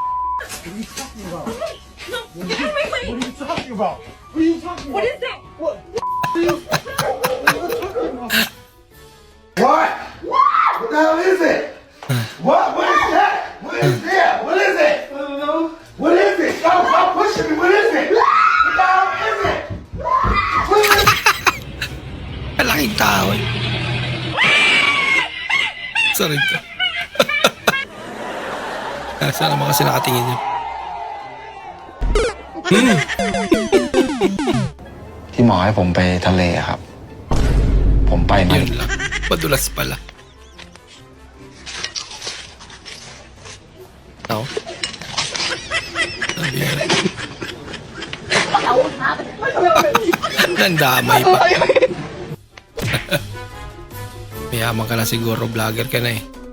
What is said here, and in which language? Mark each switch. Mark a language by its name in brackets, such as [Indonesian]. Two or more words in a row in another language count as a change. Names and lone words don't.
[English] What? What the hell is it? What? What is that? What is that? What is it? I don't know. What is it? Stop pushing me. What is it? What the hell is it? What is it? [Filipino] Malaking tao eh. Sorry ka. Sana naman kasi nakatingin yun. Hmm. [Thai] ที่หมอให้ผมไปทะเลอะครับ ผมไปมา [Filipino] Yun lang. Madulas pala. Ako? Sabi yan. Nandamay pa. Mayaman ka na siguro. Vlogger ka na eh.